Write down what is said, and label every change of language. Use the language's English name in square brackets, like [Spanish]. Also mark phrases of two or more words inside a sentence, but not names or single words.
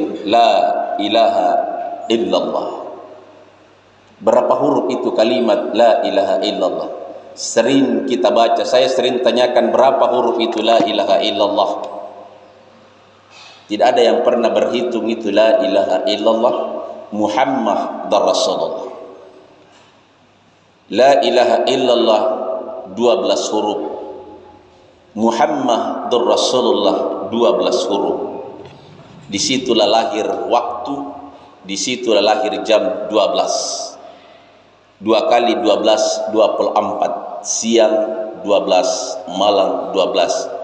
[Arabic] لا إله إلا الله. [Indonesian] Berapa huruf itu kalimat [Arabic] لا إله إلا الله? [Indonesian] Sering kita baca. Saya sering tanyakan berapa huruf itu [Arabic] لا إله إلا الله. [Indonesian] Tidak ada yang pernah berhitung itu [Arabic] لا إله إلا الله محمد رسول الله. لا إله إلا الله 12 huruf. محمد رسول الله 12 huruf. [Indonesian] Disitulah lahir waktu, disitulah lahir jam 12. 2 kali 12 24. Siang 12, malam 12.